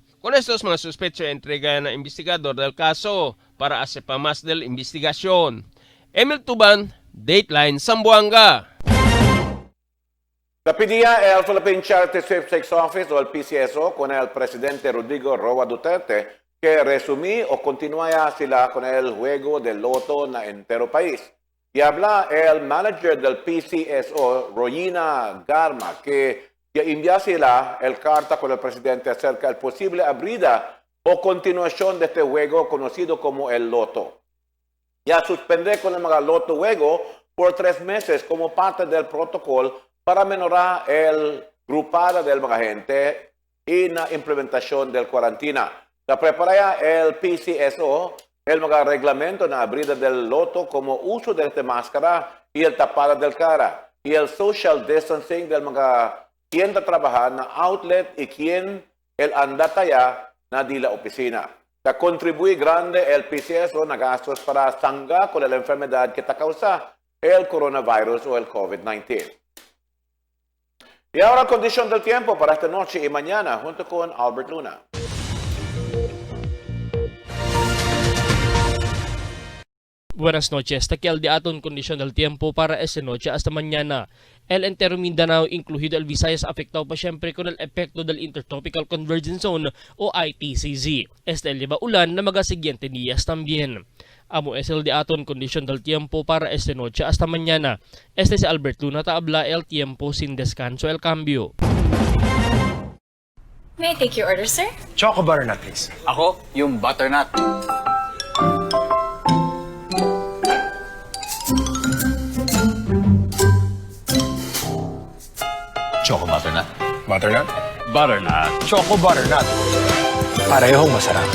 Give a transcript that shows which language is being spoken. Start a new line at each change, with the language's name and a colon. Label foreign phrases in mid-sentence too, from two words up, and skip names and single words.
Chavacano: Con estos mga sospecho entrega na investigador del caso para hacer pa más del investigasyon. Emil Tuban, Dateline Zamaboanga. Tapidía el Philippine Charity Sweepstakes Office o el PCSO con el presidente Rodrigo Roa Duterte que resumí o continúa sila con el juego del loto na entero país. Y habla el manager del PCSO, Royina Garma, que ya envía sila el carta con el presidente acerca del posible abrida o continuación de este juego conocido como el loto. Ya suspende con el mga loto juego por 3 meses como parte del protocolo para menorar el grupada del mga gente y la implementación del cuarentena. La prepara el PCSO el mga reglamento na abrida del loto como uso de esta máscara y el tapada del cara y el
English: social distancing
Chavacano: del mga quien trabaja na outlet y quien el andataya na di la oficina. Ta contribuye grande el PCSO na gastos para sangga con la enfermedad que ta causa el coronavirus o el COVID-19. Y ahora condición del tiempo para esta noche y mañana junto con Albert Luna. Buenas noches. Takial de aton kondisyon del tiempo para esta noche hasta mañana. El entero Mindanao, incluido el Visayas, afectado pa siyempre con el epekto del Intertropical Convergence Zone o ITCZ. Este el lleva ulan na mga siguiente días también. Amo es el de aton kondisyon del tiempo para esta noche hasta mañana. Este si Albert Luna, habla el tiempo sin descanso el cambio.
English: May I take your order, sir? Choco butternut, please.
Filipino: Ako, yung butternut. Choco butternut. Butternut? Butternut. Choco butternut. Parehong masarap.